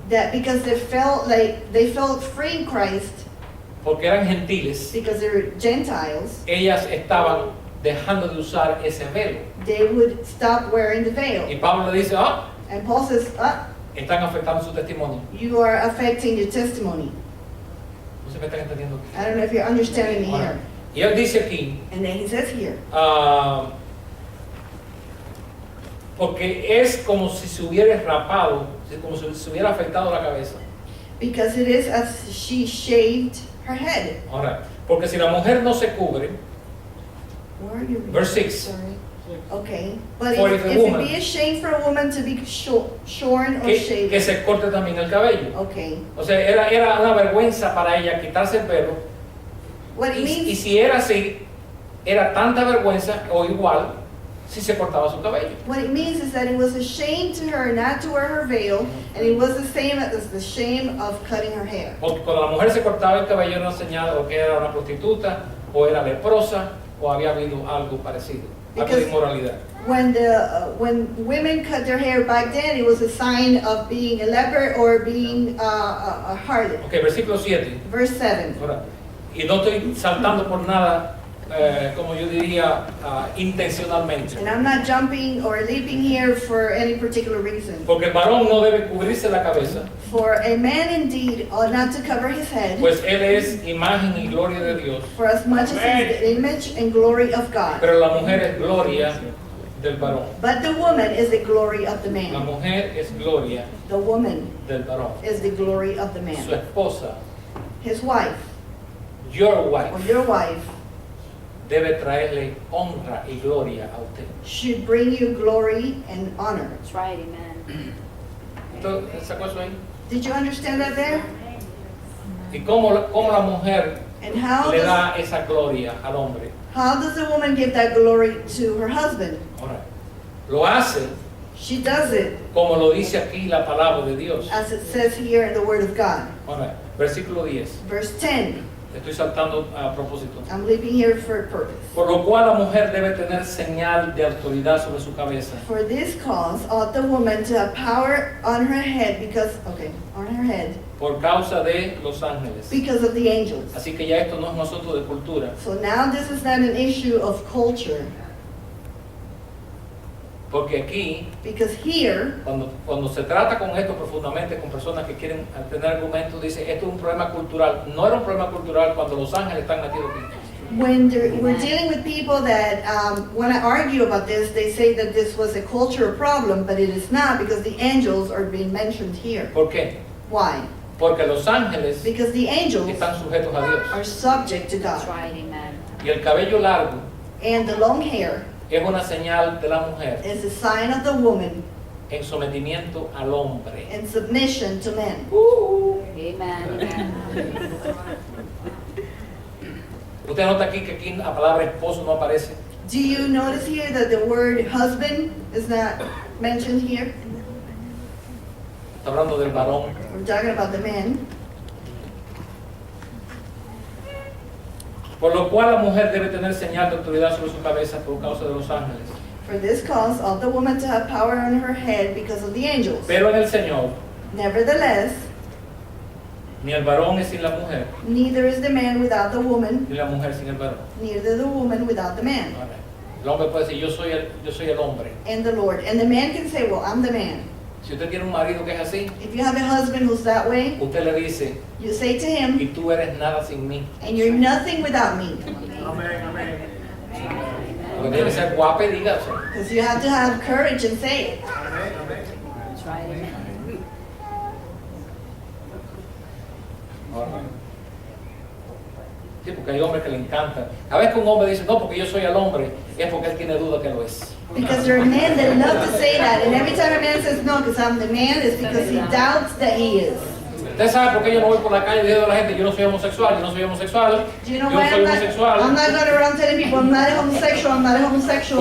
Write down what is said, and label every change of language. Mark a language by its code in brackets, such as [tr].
[en] that because they felt like they felt free in Christ [es] porque eran gentiles, [en] because they were Gentiles, [es] ellas estaban dejando de usar ese velo. [en] they would stop wearing the [es] Y [en] veil. [es] Pablo le dice, [en] And Paul says, [es] están afectando su testimonio. [en] you are affecting your testimony. [es] No sé si me están entendiendo. [en] I don't know if you're understanding me here. [es] Y él dice aquí, [en] And then he says here, [es] porque es como si se hubiera rapado, como si se hubiera afectado la cabeza. [en] because it is as she shaved her head. [es] Ahora, porque si la mujer no se cubre, [en] Where are you reading? Verse 6. Sorry. Okay. But For if if a it woman- be a shame for a woman to be shorn or [es] que [en] shaved. [es] se corte también el cabello. [en] Okay. [es] O sea, era una vergüenza para ella quitarse el pelo. [en] What it [es] Y [en] means, [es] si era así, era tanta vergüenza o igual si se cortaba su cabello. [en] what it means is that it was a shame to her not to wear her veil, and it was the same as the shame of cutting her hair. [es] Porque cuando la mujer se cortaba el cabello era una señal o que era una prostituta, o era leprosa, o había habido algo parecido, algo de [en] Because- [es] inmoralidad. [en] When women cut their hair back then, it was a sign of being a leper or being a harlot. [es] Ok, versículo 7. [en] Verse 7. [es] Ahora, y no estoy saltando por nada, como yo diría, intencionalmente. [en] And I'm not jumping or leaping here for any particular reason. [es] Porque el varón no debe cubrirse la cabeza, [en] For a man indeed ought not to cover his head, [es] pues él es imagen y gloria de Dios. [en] for as much as he is the image and glory of God. [es] Pero la mujer es gloria del varón. [en] But the woman is the glory of the [es] La [en] man. [es] mujer es gloria [en] The woman [es] del varón. [en] is the glory of the [es] Su [en] man. [es] esposa, [en] His wife, your or wife, your wife, [es] debe traerle honra y gloria a usted. [en] should bring you glory and honor. That's right, amen. [es] ¿Usted sacó eso ahí? [en] Did you understand that there? [es] ¿Y cómo la mujer [en] And how [es] le [en] does, [es] da esa gloria al hombre? [en] how does the woman give that glory to her husband? [es] Ahora, lo hace [en] She does it [es] como lo dice aquí la palabra de Dios. [en] as it says here in the Word of God. [es] Ahora, versículo 10. [en] Verse 10. [es] Estoy saltando a propósito. [en] I'm leaving here for a purpose. [es] Por lo cual la mujer debe tener señal de autoridad sobre su cabeza. [en] For this cause ought the woman to have power on her head on her head [es] Por causa de los ángeles. [en] because of the angels. [es] Así que ya esto no es un asunto de cultura. [en] So now this is not an issue of culture, [es] Porque aquí, [en] because here, [es] cuando se trata con esto profundamente, con personas que quieren tener argumentos, dice, esto es un problema cultural. No era un problema cultural cuando los ángeles están metidos aquí. [en] when we're dealing with people that want to argue about this, they say that this was a cultural problem, but it is not because the angels are being mentioned here. [es] ¿Por qué? [en] Why? [es] Porque los ángeles [en] Because the angels [es] están sujetos a Dios. [en] are subject to That's God. right, amen. [es] Y el cabello largo [en] And the long hair [es] es una señal de la mujer [en] is a sign of the woman [es] en sometimiento al hombre. [en] in submission to men. Amen, amen. [es] Usted nota aquí que aquí la palabra esposo no aparece. [en] Do you notice here that the word husband is not mentioned here? [es] Está hablando del varón. [en] We're talking about the man. [es] Por lo cual la mujer debe tener señal de autoridad sobre su cabeza por causa de los ángeles. [en] For this cause ought the woman to have power on her head because of the angels. [es] Pero en el Señor, [en] Nevertheless, [es] ni el varón es sin la mujer, [en] neither is the man without the woman, [es] ni la mujer sin el varón. [en] neither the woman without the man. [es] El hombre puede decir, yo soy el hombre. [en] And the Lord. And the man can say, well, I'm the man. [es] Si usted tiene un marido que es así, [en] If you have a husband who's that way, [es] usted le dice, [en] you say to him, [es] y tú eres nada sin mí. [en] and you're nothing without me. [es] Porque tiene que ser guapa y diga eso. [en] Because you have to have courage and say it. That's right, amen. [es] Sí, porque hay hombres que le encanta. A veces que un hombre dice, no, porque yo soy el hombre, es porque él tiene duda que lo es. [en] Because there are men that love to say that, and every time a man says no, because I'm the man, it's because he doubts that he is. [es] Usted sabe por qué yo no voy por la calle diciendo a la gente, yo no soy homosexual, yo no soy homosexual, [en] Do you know [es] yo [en] why [es] soy [en] I'm [es] homosexual. [en] not going around telling people I'm not a homosexual, I'm not a homosexual?